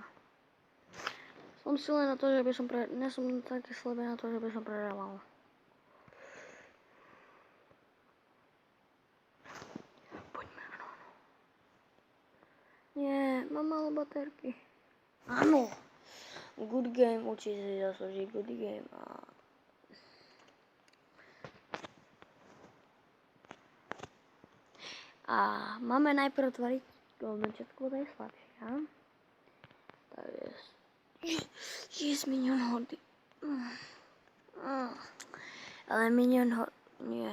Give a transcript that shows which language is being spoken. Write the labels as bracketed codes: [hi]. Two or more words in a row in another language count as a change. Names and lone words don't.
[sk] Som silný na to, že by som nie som taký slabý na to, že by som prehrával. Poďme, áno. Nie, mám malo baterky. Áno. [en] Good game, [sk] určite si zaslúži [en] good game. [sk] A máme najprv tvoriť [en] golden chestku, [sk] to je slabšia. Takže yes, minion hody. Ale minion hody, nie.